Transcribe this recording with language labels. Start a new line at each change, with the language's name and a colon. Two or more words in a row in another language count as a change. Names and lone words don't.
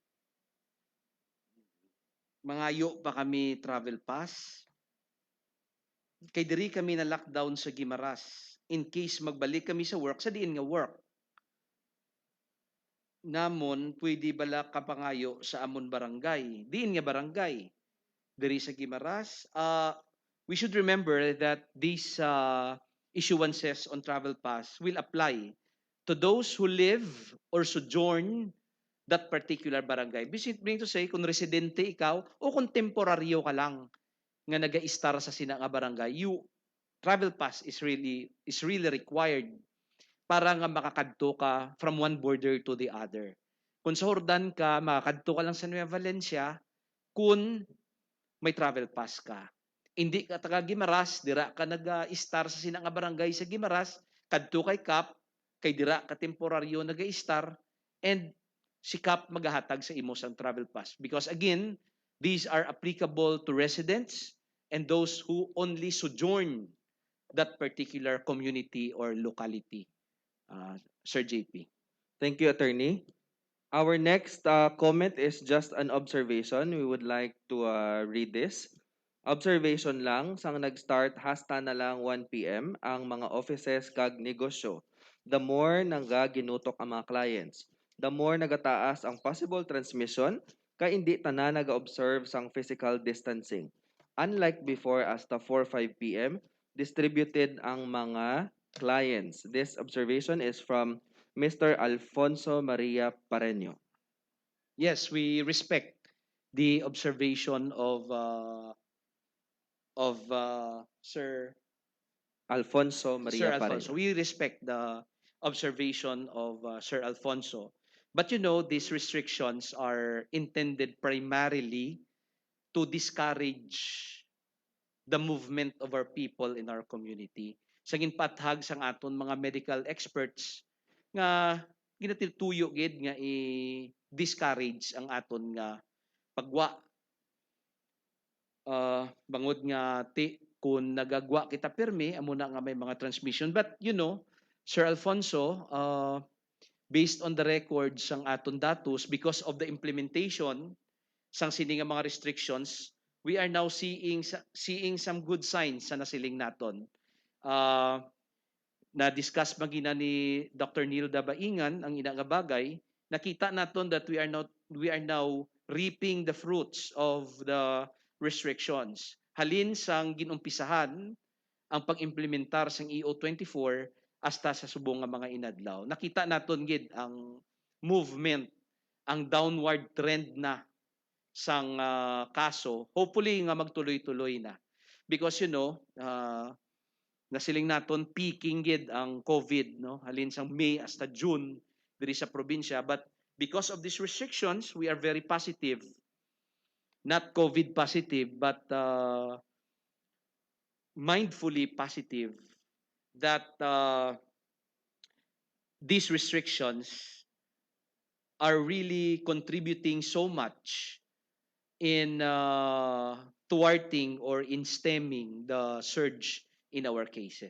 Hiligaynon: Mangayo pa kami
English: travel pass.
Hiligaynon: Kay diri kami na lockdown sa Guimaras.
English: In case
Hiligaynon: magbalik kami sa work, sa diin nga work. Namon, pwede bala kapangayo sa amon barangay. Diin nga barangay. Diri sa Guimaras.
English: We should remember that these issuances on travel pass will apply to those who live or sojourn that particular barangay. Meaning to say,
Hiligaynon: kung residente ikaw o kung temporaryo ka lang nga naga-star sa sina nga barangay,
English: you travel pass is really required
Hiligaynon: para nga makakadto ka
English: from one border to the other.
Hiligaynon: Kung sa Hordan ka, makakadto ka lang sa Nueva Valencia kung may
English: travel pass
Hiligaynon: ka.
Filipino: Hindi ka
Hiligaynon: taga Guimaras, dira ka nag-star sa sina nga barangay sa Guimaras, kadto kay Kap, kay dira ka temporaryo nag-star, and si Kap maghahatag sa imo sang
English: travel pass. Because again, these are applicable to residents and those who only sojourn that particular community or locality. Sir JP. Thank you, Attorney. Our next comment is just an observation. We would like to read this. Observation lang,
Hiligaynon: sang nag-start hasta na lang 1 p.m. ang mga offices kag negosyo.
English: The more
Hiligaynon: ginutok ang mga clients,
English: the more
Hiligaynon: nagataas ang
English: possible transmission
Hiligaynon: kay hindi tanan naga-observe sang
English: physical distancing. Unlike before
Hiligaynon: hasta 4-5 p.m., distributed ang mga clients.
English: This observation is from Mr. Alfonso Maria Pareño. Yes, we respect the observation of Alfonso Sir Maria Alfonso. Pareño. We respect the observation of Sir Alfonso. But you know, these restrictions are intended primarily to discourage the movement of our people in our community.
Hiligaynon: Sa ginpathag sang aton mga medical experts nga ginatiltuyo gid nga i-discourage ang aton nga pagwa bangod nga kung nagagwa kita permi amo na nga may mga transmission,
English: but you know Sir Alfonso, based on the records
Hiligaynon: sang aton datos,
English: because of the implementation
Hiligaynon: sang sini nga mga
English: restrictions, we are now seeing some good signs
Hiligaynon: sa nasiling naton. Na-discuss magina ni Dr. Neil Dabaingan ang ina nga bagay, nakita naton
English: that we are now reaping the fruits of the restrictions.
Hiligaynon: Halin sang ginumpisahan ang pag-implementar sang EO24 hasta sa subong nga mga inadlaw. Nakita naton gid ang movement, ang downward trend na sang kaso. Hopefully nga magtuloy-tuloy na.
English: Because you know,
Hiligaynon: nasiling naton peaking gid ang COVID, no, halin sang May hasta June diri sa probinsya,
English: but because of these restrictions we are very positive, not COVID positive, but mindfully positive that these restrictions are really contributing so much in thwarting or in stemming the surge in our cases.